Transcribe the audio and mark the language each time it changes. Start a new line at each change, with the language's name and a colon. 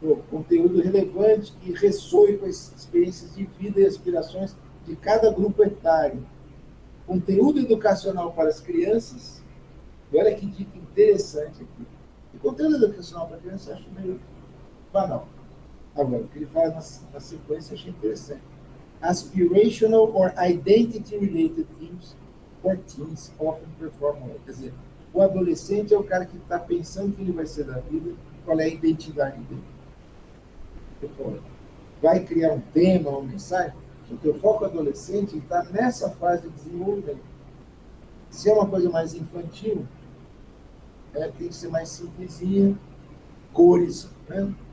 Portuguese: Conteúdo relevante que ressoe com as experiências de vida e aspirações de cada grupo etário. Conteúdo educacional para as crianças. E olha que dica interessante aqui. O conteúdo educacional para crianças eu acho meio banal. Agora, o que ele fala na sequência eu achei interessante.
English: Aspirational or identity-related themes for teens often perform well.
Portuguese: Quer dizer, o adolescente é o cara que está pensando o que ele vai ser da vida, qual é a identidade dele. Vai criar um tema, uma mensagem, o teu foco adolescente está nessa fase de desenvolvimento. Se é uma coisa mais infantil, tem que ser mais simplesinha, cores, né?